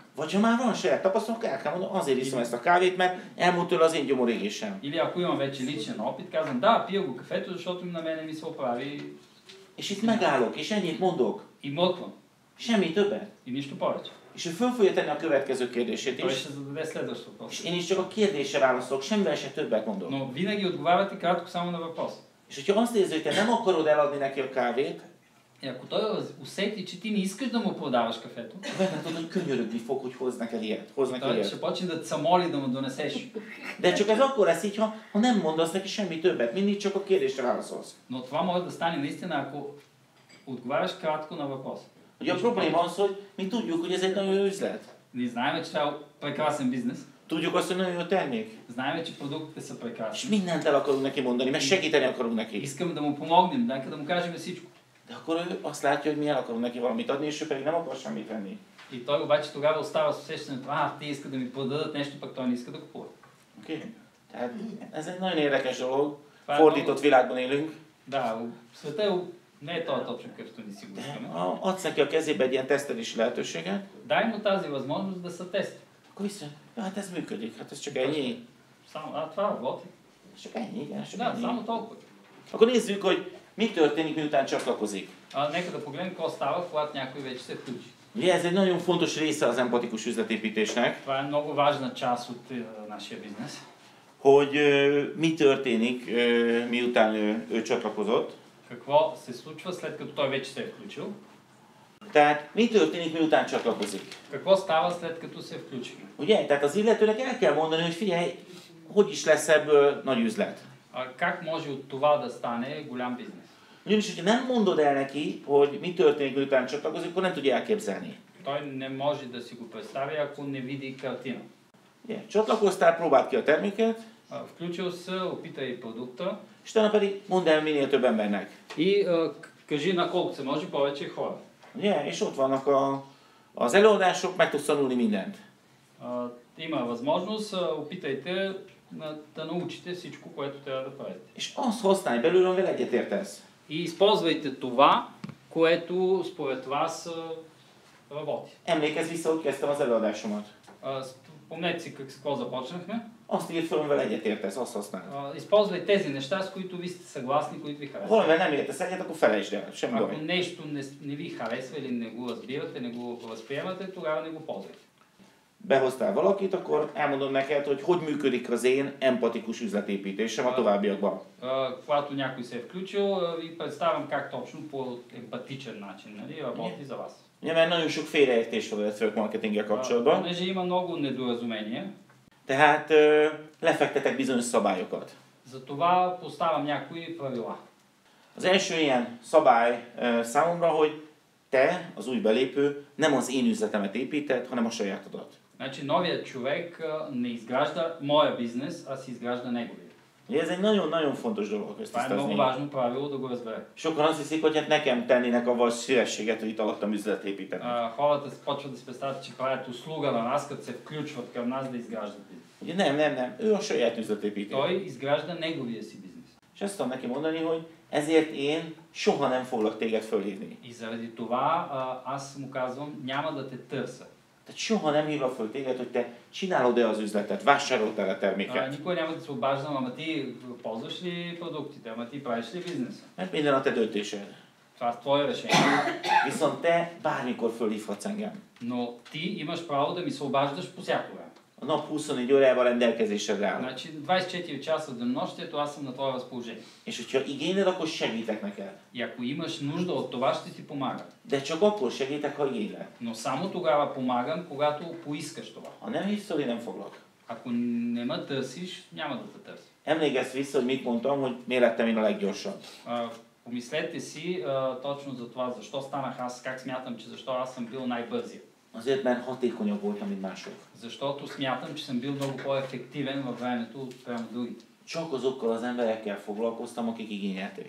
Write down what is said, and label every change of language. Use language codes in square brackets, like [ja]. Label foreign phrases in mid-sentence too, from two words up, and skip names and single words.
[hu] Vagy ha már van saját tapasztalatok, el kell mondani, azért iszom ezt a kávét, mert elmúlt tőle az én gyomorégésem. [bg] Или ако имам вече личен опит, казвам, да, пия го кафето, защото на мене ми се оправи [hu] És itt megállok, és ennyit mondok. [bg] и млъквам. [hu] Semmi többet. [bg] И нищо повече. [hu] És ő föl fogja tenni a következő kérdését [bg] Той [hu] is. [bg] ще зададе следващ въпрос. [hu] És én is csak a kérdésre válaszolok, semmivel se többet mondok. [bg] Но винаги отговаряте кратко само на въпрос. [hu] És hogyha azt érzi, hogy te nem akarod eladni neki a kávét, [bg] И ако той усети, че ти не искаш да му продаваш кафето, [hu] benne tudod, hogy könyörögni fog, hogy hoz neked ilyet. Hoz neki [bg] той [hu] ilyet. [bg] ще почне да те моли да му донесеш. [hu] De csak ez akkor lesz így, ha nem mondasz neki semmi többet, mindig csak a kérdésre válaszolsz. [bg] Но това може да стане наистина, ако отговаряш кратко на въпрос. [hu] Ugye a probléma az, hogy mi tudjuk, hogy ez egy nagyon jó üzlet. [bg] Ние знаем, че това е прекрасен бизнес. [hu] Tudjuk azt, hogy nagyon jó termék. [bg] Знаем, че продуктите са [hu] És [bg] прекрасни. [hu] mindent el akarunk neki mondani, mert segíteni akarunk neki. [bg] Искаме да му помогнем, нека да му кажем всичко. [hu] De akkor ő azt látja, hogy mi el akarunk neki valamit adni, és ő pedig nem akar semmit venni. [bg] И той обаче тогава остава с усещането, те искат да ми продадат нещо, пък той не иска да купува. [hu] Oké? Tehát ez egy nagyon érdekes dolog. Fordított világban élünk. [bg] Да, света не е този точно какъвто ни си го искаме. [hu] Adsz neki a kezébe egy ilyen tesztelési lehetőséget, [bg] Дай му тази възможност да се тества. [hu] akkor vissza, ja, hát ez működik, hát ez csak ennyi. [bg] Само, това работи. [hu] Csak ennyi, igen, csak [bg] Да, [hu] ennyi. [bg] само толкова. [hu] Akkor nézzük, hogy mi történik, miután csatlakozik. [bg] Нека да погледнем какво става, когато някой вече се включи. [hu] Ugye ez egy nagyon fontos része az empatikus üzletépítésnek, [bg] Това е много важна част от нашия бизнес. [hu] hogy mi történik, miután ő csatlakozott. [bg] Какво се случва след като той вече се е включил? [hu] Tehát mi történik, miután csatlakozik? [bg] Какво става след като се включихме? [hu] Ugye? Tehát az illetőnek el kell mondani, hogy figyelj, hogy is lesz ebből nagy üzlet. [bg] Как може от това да стане голям бизнес? [hu] Ugyanis, hogyha nem mondod el neki, hogy mi történik, miután csatlakozik, akkor nem tudja elképzelni. [bg] Той не може да си го представи, ако не види картина. [hu] Ugye? Csatlakoztál, próbáld ki a terméket, [bg] Включил се, опитай продукта [hu] és utána pedig mondd el minél több embernek. [bg] и кажи на колко се може повече хора. [hu] Ugye? És ott vannak az előadások, meg tudsz tanulni mindent. [bg] Има възможност, опитайте да научите всичко, което трябва да правите. [hu] És azt használj belőle, amivel egyetértesz. [bg] И използвайте това, което според вас работи. [hu] Emlékezz vissza, hogy kezdtem az előadásomat. [bg] Спомнете си какво започнахме. [hu] Azt írd fel, amivel egyetértesz, azt használd. [bg] Използвай тези неща, с които ви сте съгласни, които ви харесват. [hu] Valamivel nem értesz egyet, akkor felejtsd el, semmi [bg] Ако [hu] baj. [bg] нещо не ви харесва или не го разбирате, не го възприемате, тогава не го ползвайте. [hu] behoztál valakit, akkor elmondom neked, hogy működik az én empatikus üzletépítésem a továbbiakban. [bg] Когато някой се е включил, ви представям как точно по емпатичен начин, нали, работи за вас. [hu] Ugye, mert nagyon sok félreértés van a [en] network marketinggel [hu] kapcsolatban. [bg] Понеже има много недоразумения, [hu] Tehát lefektetek bizonyos szabályokat. [bg] затова поставям някои правила. [hu] Az első ilyen szabály számomra, hogy te, az új belépő, nem az én üzletemet építed, hanem a sajátodat. [bg] Значи новият човек не изгражда моя бизнес, а си изгражда неговия. [hu] Ugye ez egy nagyon-nagyon fontos dolog, ezt [bg] Това е много [hu] tisztázni. [bg] важно правило да го разбере. [hu] Sokan azt hiszik, hogy hát nekem tennének avval szívességet, hogy itt alattam üzletet építeni. [bg] Хората почват да си представят, че правят услуга на нас, като се включват към нас да изграждат бизнес. [hu] Ugye nem, ő a saját üzletépítő. [bg] Той изгражда неговия си бизнес. [hu] És azt tudom neki mondani, hogy ezért én soha nem foglak téged fölhívni. [bg] И заради това аз му казвам, няма да те търся. [hu] Tehát soha nem hívlak föl téged, hogy te csinálod-e az üzletet, vásároltál a terméket. [bg] Никой няма да се обаждам, ама ти ползваш ли продуктите, ама ти правиш ли бизнеса? [hu] Mert minden a te döntésed. [bg] Това е твое решение. [hu] Viszont te bármikor fölhívhatsz engem. [bg] Но ти имаш право да ми се обаждаш по всяко време. [hu] A nap 24 órában rendelkezésedre áll. [bg] Значи 24 часа в денонощието аз съм на твое разположение. [hu] És hogyha igényled, akkor segítek neked. [bg] И ако имаш нужда от това, ще ти помагам. [hu] De csak akkor segítek, ha igényled. [bg] Но само тогава помагам, когато поискаш това. [hu] Ha nem hívsz föl, én nem foglak. [bg] Ако не ме търсиш, няма да те търся. [hu] Emlékezz vissza, hogy mit mondtam, hogy miért lettem én a leggyorsabb. [bg] Помислете си точно за това, защо станах аз, как смятам, че защо аз съм бил най-бързия. [hu] Azért, mert hatékonyabb voltam, mint mások. [bg] Защото смятам, че съм бил много по-ефективен във времето от прямо другите. [hu] Csak azokkal az emberekkel foglalkoztam, akik igényelték.